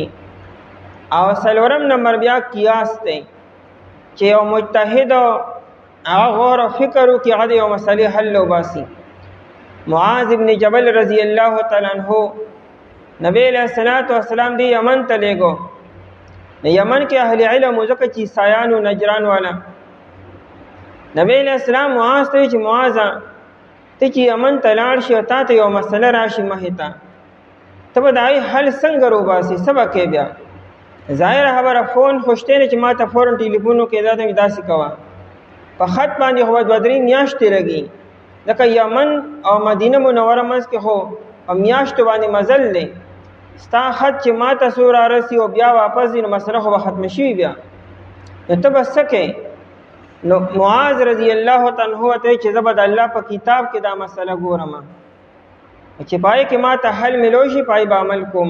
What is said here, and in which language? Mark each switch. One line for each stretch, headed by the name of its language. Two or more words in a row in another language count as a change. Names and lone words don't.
Pashto: او څلورم نمبر بیا قیاس دی چې یو مجتهد هغه غور او فکر وکړي هغه د یو مسلې حل وباسي. معاذ ابن جبل رضی الله تعالی عنہ نبی علیہ السلام دی یمن ته لېږو د یمن کې اهل علم ځکه چې عیسایان او نجران والا نبی علیہ السلام معاذ ته چې معاذ ته چې یمن ته لاړ شي او تا ته یو مسله راشي مخې ته ته به د هغې حل څنګه روباسي څه به کوې بیا ظاهره خبره فون خو شته نه چې ما ته فورا ټلیفون وکړې دا ته مې داسې کوه په خط باندې خو به دوه درې میاشتې لګي لکه یمن او مدینه منوره منځ کې خو په میاشتو باندې مزل دی ستا خط چې ما ته څو رارسي او بیا واپس ځي نو مسله خو به ختمه شوي بیا نو ته به څه کوې نو معاذ رضی الله تعالی عنہ ته چې زه به د الله په کتاب کې دا مسله ګورم چې پای کې ما ته حل ملو شي پای به عمل کوم.